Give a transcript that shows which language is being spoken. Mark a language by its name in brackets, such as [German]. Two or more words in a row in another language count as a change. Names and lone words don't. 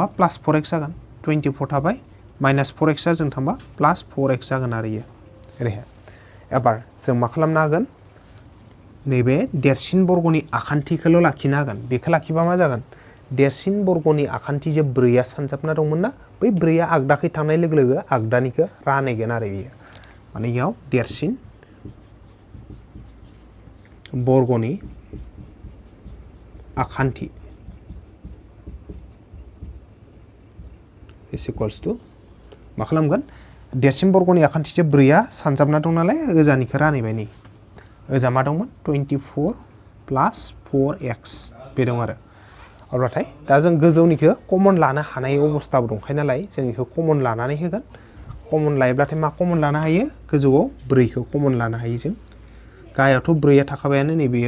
[Bodo] +4x जागोन 24 थाबाय -4x जों थांबा +4x जागोन आरो इयो ओरैहाय एबार जों मा खालामनो हागोन नैबे देरसिन बर्गनि आखान्थिखौल' लाखिनो हागोन बेखौ लाखिबा मा जागोन देरसिन बर्गनि आखान्थि जे 4 सानजाबना दंमोन ना बै 4 आगदाखै थांनाय लोगो लोगो आगदानिखौ रानहैगोन आरो बियो माने इयाव देरसिन बर्गनि आखान्थि [English] is equals to [Bodo] मा खालामगोन देरसिन बर्गनि आखान्थि जे 4 सानजाबना दं नालाय ओजानिखौ रानहैबाय नै ओजा मा दंमोन 24 + 4x बे दं आरो अब्लाथाय दा जों गोजौनिखौ कमन लानो हानाय अबस्थाबो दंखायो नालाय जों बेखौ कमन लानानै होगोन कमन लायोब्लाथाय मा कमन लानो हायो गोजौआव 4 खौ कमन लानो हायो जों गाहायावथ' 4 थाखाबायानो नै बेयो